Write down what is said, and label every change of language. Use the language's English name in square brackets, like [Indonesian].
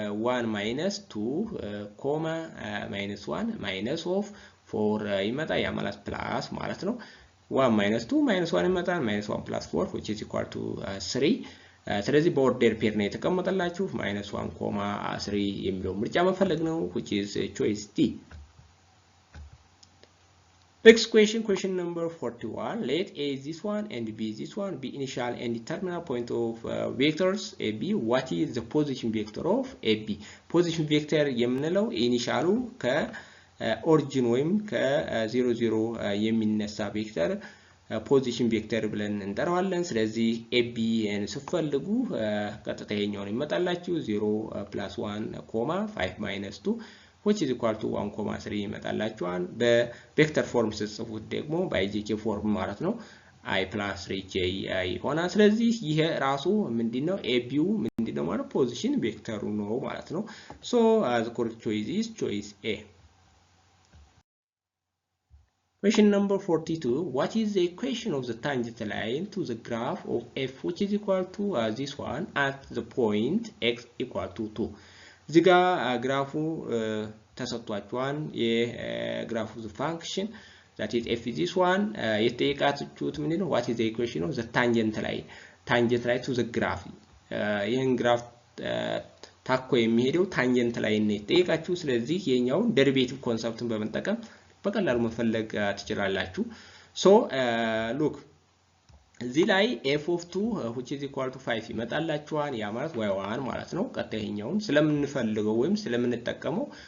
[English] 1 minus 2 comma minus 1 minus of 4 [Amharic] ይመጣ ያ ማለት ፕላስ ማለት ነው። [English] 1 minus 2 minus 1 [Amharic] ይመጣል [English] minus 1 plus 4 which is equal to 3 [Amharic] ስለዚህ በኦርደር ፔር ነው የተቀመጠላችሁ [English] minus 1 comma 3 [Amharic] የሚለው ምርጫ መፈለግ ነው [English] which is choice D. Next question, question number 41. Let A is this one and B is this one, be initial and terminal point of vectors AB. What is the position vector of AB? [Amharic] Position vector የምንለው ኢኒሻሉ ከኦሪጂን ወይም ከ00 የሚነሳ ቬክተር ፖዚሽን ቬክተር ብለን እንጠራዋለን። ስለዚህ AB ስትፈልጉ ቀጥታ ይሄኛውን ይመጣላችሁ [English] 0 plus 1 comma 5 minus 2 which is equal to 1,3 [Amharic] ይመጣላችኋል። በቬክተር ፎርም ስትጽፉት ደግሞ በአይጄኬ ፎርም ማለት ነው i plus 3j ይሆናል። ስለዚህ ይሄ ራሱ ምንድነው ኤቢው ምንድነው ማለት ፖዚሽን ቬክተሩ ነው ማለት ነው። [English] so the correct choice is choice A. Question number 42. What is the equation of the tangent line to the graph of f which is equal to this one at the point x equal to 2? [Amharic] እዚህ ጋር ግራፉ ተሰጥቷቸዋል። የግራፉ ፋንክሽን [English] that is f is this one [Amharic] የተጠየቃችሁት ምንድነው [English] what is the equation of the tangent line to the graph [Amharic] ይሄን ግራፍ ታኮ የሚሄደው ታንጀንት ላይ ነው የተጠየቃችሁ። ስለዚህ የኛው ዴሪቬቲቭ ኮንሰፕትን በመጠቀም በቀላሉ መፈለግ ትችላላችሁ። [English] so look [Amharic] እዚህ ላይ [English] f of 2 which is equal to 5 [Amharic] ይመጣላችኋል። ያ ማለት y1 ማለት ነው። ቀጣይኛውን ስለምንፈልገው ወይም ስለምንጠቀመው